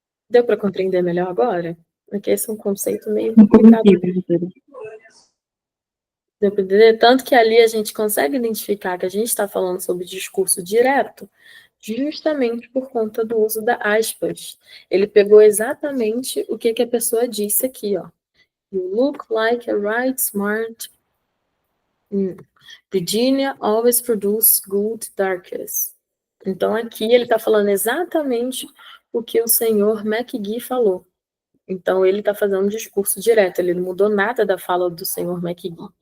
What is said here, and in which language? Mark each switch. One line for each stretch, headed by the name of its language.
Portuguese: Deu para compreender melhor agora? Porque esse é um conceito meio complicado. Deu para entender? Tanto que ali a gente consegue identificar que a gente está falando sobre discurso direto justamente por conta do uso da aspas. Ele pegou exatamente o que a pessoa disse aqui, ó.
English: You look like a right smart. Virginia always produce good darkies.
Portuguese: Então aqui ele está falando exatamente o que o senhor McGee falou. Então ele está fazendo um discurso direto, ele não mudou nada da fala do senhor McGee.